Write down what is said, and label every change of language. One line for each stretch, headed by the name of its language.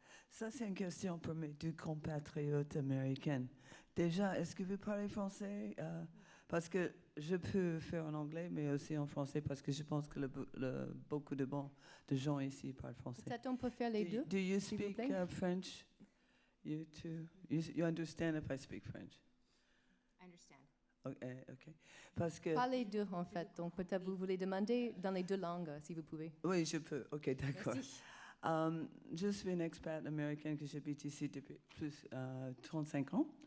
French: Ça, c'est une question pour mes deux compatriotes américaines. Déjà, est-ce que vous parlez français? Parce que je peux faire en anglais, mais aussi en français, parce que je pense que beaucoup de gens ici parlent français. Peut-être on peut faire les deux.
English: Do you
French: s'il vous
English: speak
French: plaît.
English: French? You too? You understand if I speak French? I understand.
French: Okay. Parce que... Pas les deux, en fait. Donc, peut-être vous voulez demander dans les deux langues, si vous pouvez. Oui, je peux. OK, d'accord. Merci. Je suis une expat américaine que j'habite ici depuis plus 35 ans.